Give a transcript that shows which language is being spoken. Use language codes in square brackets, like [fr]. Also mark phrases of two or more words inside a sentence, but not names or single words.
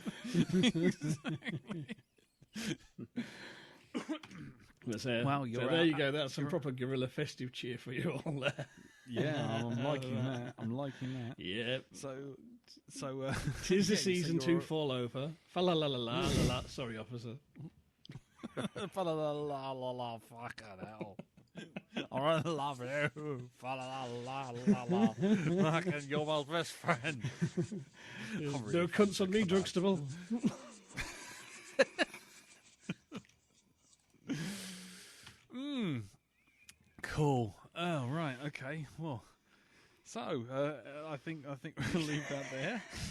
[en] Wow, you're there you out- go. That's some proper guerrilla festive cheer for you all there. Yeah, I'm liking that. I'm liking that. Yep. So, Tis the yeah, so season to you're- fall over. Fa la la la la la la. Sorry, officer. Fa la la la la la, fucking hell. I love you. Fa la la la la. Fucking, you're my best friend. No cunts on me, Drugstable. Cool. Oh, right. Okay. Well, so I think we'll leave that there.